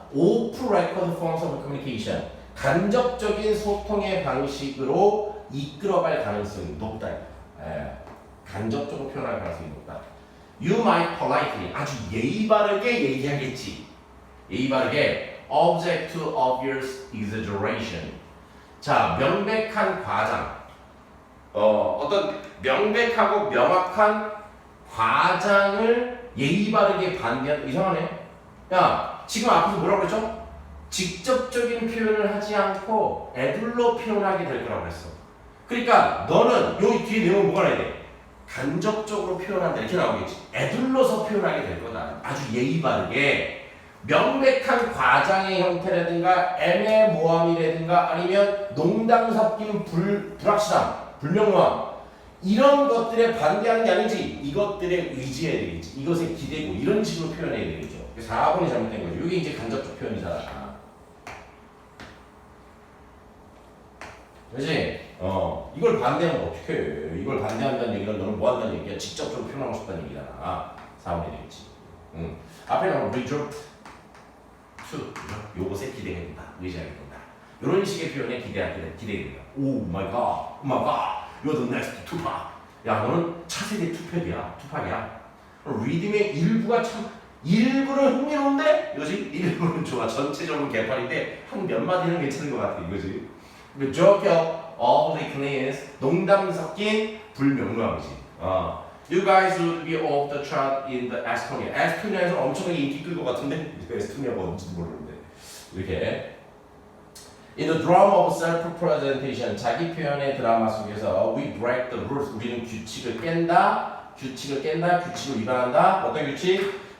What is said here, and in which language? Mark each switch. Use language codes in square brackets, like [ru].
[en] off-record forms of communication. [ko] 간접적인 소통의 방식으로 이끌어갈 가능성이 높다. 간접적으로 표현할 가능성이 높다. [en] You might politely, [ko] 아주 예의 바르게 얘기하겠지. 예의 바르게 [en] object to obvious exaggeration. [ko] 자, 명백한 과장. 어떤 명백하고 명확한 과장을 예의 바르게 반대한. 이상하네. 야, 지금 앞에서 뭐라고 그랬죠? 직접적인 표현을 하지 않고 애둘러 표현하게 될 거라고 했어. 그러니까 너는 여기 뒤에 내용은 뭐가 나야 돼? 간접적으로 표현한다 이렇게 나오겠지. 애둘러서 표현하게 될 거다. 아주 예의 바르게 명백한 과장의 형태라든가 애매모함이라든가 아니면 농담 섞인 불확실함, 불명확 이런 것들에 반대하는 게 아니지. 이것들에 의지해야 되겠지. 이것에 기대고 이런 식으로 표현해야 되겠죠. 4번이 잘못된 거죠. 이게 이제 간접적 표현이잖아. 그렇지? 이걸 반대하면 어떻게 해? 이걸 반대한다는 얘기는 너는 뭐 한다는 얘기야? 직접적으로 표현하고 싶다는 얘기잖아. 4번이 되겠지. 앞에 나오는 resort to 요것에 기대가 된다. 의지하게 된다. 이런 식의 표현에 기대가 된다. [en] Oh my god, you're the next Tupac. [ko] 야, 너는 차세대 투팍이야. 리듬의 일부는 흥미로운데 이거지? 일부는 좋아. 전체적으로 개판인데 한 몇 마디는 괜찮은 것 같아. 이거지? 그 [en] joke of the cleans [ko] 농담 섞인 불명료함이지. [en] You guys would be off the chart in the Estonia. [ko] 에스토니아에서 엄청나게 인기 끌 것 같은데 에스토니아가 어딘지도 모르는데 이렇게 [en] In the drama of self-presentation [ko] 자기 표현의 드라마 속에서 [en] we break the rules [ko] 우리는 규칙을 깬다 규칙을 위반한다. 어떤 규칙?